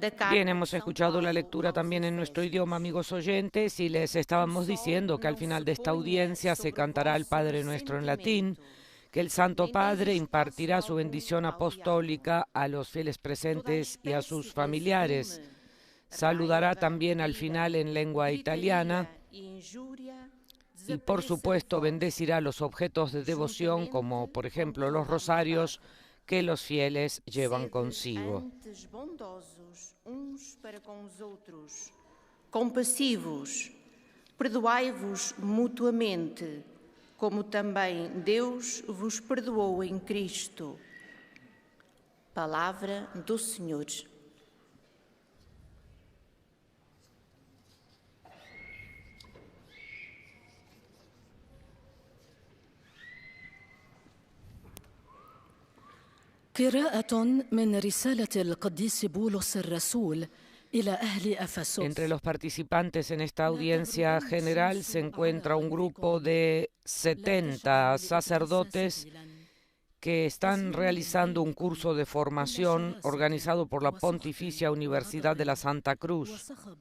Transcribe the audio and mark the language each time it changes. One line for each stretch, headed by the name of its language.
Spanish: Bien, hemos escuchado la lectura también en nuestro idioma, amigos oyentes, y les estábamos diciendo que al final de esta audiencia se cantará el Padre Nuestro en latín, que el Santo Padre impartirá su bendición apostólica a los fieles presentes y a sus familiares. Saludará también al final en lengua italiana y, por supuesto, bendecirá los objetos de devoción, como por ejemplo los rosarios que los fieles llevan consigo.
Portuguese: Compassivos, perdoai-vos mutuamente, como também Deus vos perdoou em Cristo. Palavra do Senhor.
Arabic: قراءة من رسالة القديس بولس الرسول إلى أهل أفسس.
Spanish: Entre los participantes en esta audiencia general se encuentra un grupo de 70 sacerdotes que están realizando un curso de formación organizado por la Pontificia Universidad de la Santa Cruz.